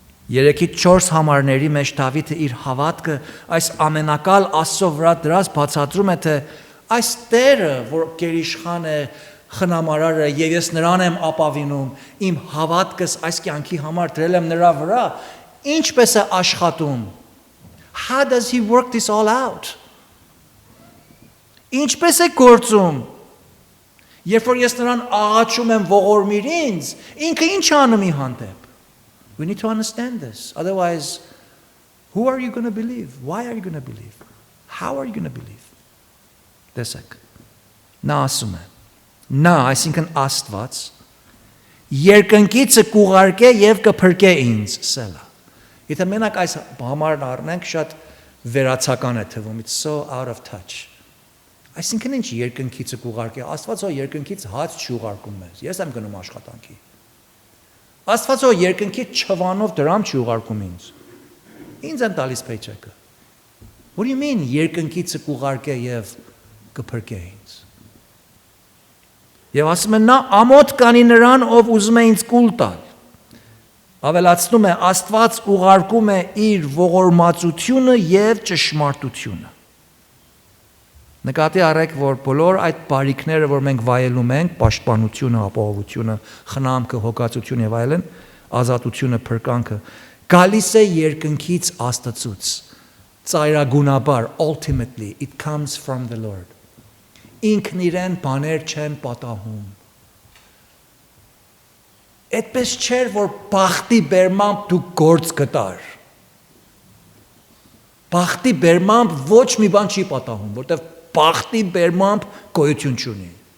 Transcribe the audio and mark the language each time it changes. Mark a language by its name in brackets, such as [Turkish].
[Armenian] 3-ից 4 համարների մեջ Դավիթը իր հավատքը այս ամենակալ Աստծո վրա դրած բացատրում է, թե այս Տերը, որ գերիշխան է, խնամարար է, եւ ես նրան եմ ապավինում, իմ հավատքս այս կյանքի համար դրել եմ նրա վրա, ինչպես է աշխատում։ [English] How does he work this all out? [Armenian] Ինչպես է գործում։ Երբ որ ես նրան աղաչում եմ ողորմիր ինձ, ինքը ինչ անում ի հանդեպ։ [English] We need to understand this. Otherwise, who are you going to believe? Why are you going to believe? How are you going to believe? [Armenian] Տեսեք։ Նա ասում է։ Նա, այսինքն Աստված, երկնքիցը կուղարկե եւ կփրկե ինձ, սելա։ Եթե մենակ այս համարն առնենք, շատ վերացական է թվում, [English] it's so out of touch։ [Armenian] Այսինքն ինչ երկնքիցը կուղարկե, Աստված ո երկնքից հաց չուղարկում մեզ։ Ես եմ գնում աշխատանքի։ Աստված ո երկնքից չվանով դրամ չուղարկում ինձ։ Ինձ եմ տալիս paycheck-ը։ [English] What do you mean [Armenian] երկնքիցը կուղարկե եւ կփրկե ինձ։ Եվ ասում է նա ամոթ կանի նրան, ով ուզում է ինձ կուլ տալ։ Ավելացնում է Աստված ուղարկում է իր ողորմածությունը եւ ճշմարտությունը։ Նկատի առեք, որ բոլոր այդ բարիքները, որ մենք վայելում ենք, պաշտպանությունը, ապահովությունը, խնամքը, հոգացությունը եւ այլն, ազատությունը, փրկանքը, գալիս է երկնքից Աստծուց, ծայրագունաբար, [English] ultimately, it comes from the Lord. [Armenian] Ինքն իրեն բաներ չեն պատահում։ Այդպես չէր, որ բախտի բերմամբ դու գործ գտար։ Բախտի բերմամբ ոչ մի բան չի պատահում, որտեղ բախտի բերմամբ գոյություն չունի։